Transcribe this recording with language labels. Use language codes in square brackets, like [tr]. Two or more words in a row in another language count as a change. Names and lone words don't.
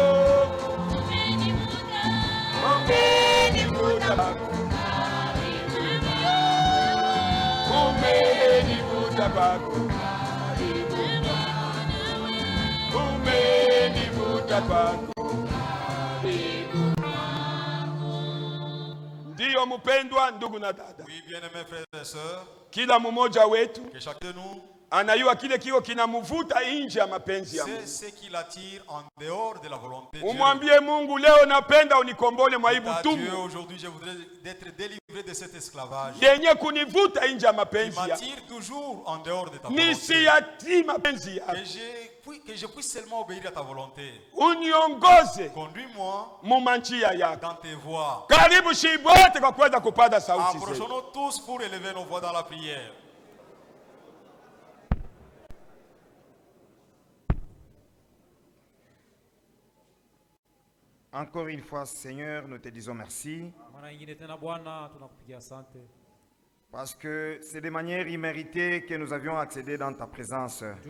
[sw] Umenivuta kwako, umenivuta kwako, umenivuta kwako. Ndiyo mpendwa ndugu na dada, [fr] Oui, bien-aimés frères et sœurs, [sw] kila mmoja wetu [fr] que chacun de nous, [sw] anayua kile kiko kinamvuta nje ya mapenzi ya [fr] c'est [sw] Mungu. [fr] ce qui l'attire en dehors de la volonté de Dieu. [sw] Umwambie Mungu, leo napenda unikombole mwa hii [fr] Dieu, [sw] butumwa [fr] aujourd'hui, je voudrais être délivré de cet esclavage [sw] yenye kunivuta nje ya [fr] qui [sw] mapenzi ya [fr] m'attire toujours en dehors de ta volonté. [sw] nisiyatii mapenzi yako. [fr] Que je puisse seulement obéir à ta volonté. [sw] Uniongoze [fr] Conduis-moi [sw] mumanjia yako. [fr] dans tes voies. [sw] Karibu shibote kwa kuweza kupata sauti zetu. [fr] Approchons-nous tous pour élever nos voix dans la prière. Encore une fois, Seigneur, nous te disons merci parce que c'est de manière imméritée que nous avions accédé dans ta présence.